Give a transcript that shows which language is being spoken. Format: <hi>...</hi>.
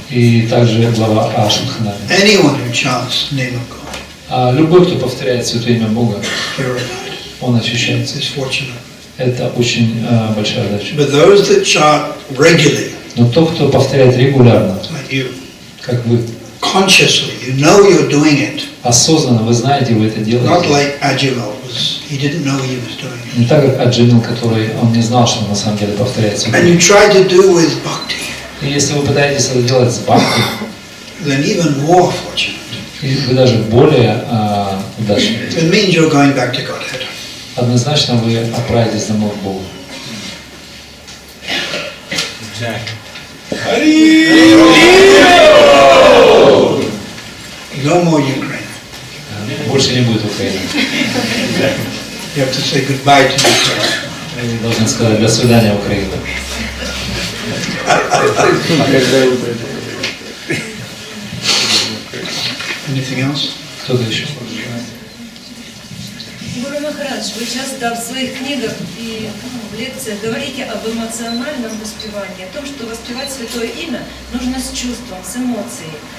<ru>И также глава о Шудханаме.</ru> <en>Anyone who chants the name of God,</en> <ru>Любой, кто повторяет Святое Имя Бога,</ru> <en>purified,</en> <ru>он очищается.</ru> <en>is fortunate.</en> <ru>Это очень большая задача.</ru> <en>But those that chant regularly,</en> <ru>Но тот, кто повторяет регулярно,</ru> <en>like you,</en> <ru>как вы,</ru> <en>consciously, you know you're doing it.</en> <ru>осознанно, вы знаете, вы это</ru> <en>Not</en> <ru>делаете.</ru> <en>like Ajimel was, he didn't know he was doing it.</en> <ru>Не так, как Аджимил, который он не знал, что он на самом деле повторяет Святое</ru> <en>And</en> <ru>Имя.</ru> <en>you try to do with bhakti,</en> <ru>И если вы пытаетесь это делать с бхакти,</ru> <en>then even more fortunate.</en> <ru>и вы даже более удачны,</ru> <en>It means you're going back to Godhead.</en> <ru>однозначно вы отправитесь домой к Богу.</ru> <en>No more Ukraine.</en> <ru>Больше не будет Украины.</ru> <en>You have to say goodbye to Ukraine.</en> <ru>Вы должны сказать до свидания, Украина.</ru> <en>Anything else?</en> <ru>Кто-то еще? Гуру Махарадж, вы часто в своих книгах и в лекциях говорите об эмоциональном воспевании, о том, что воспевать Святое Имя нужно с чувством, с эмоцией.</ru>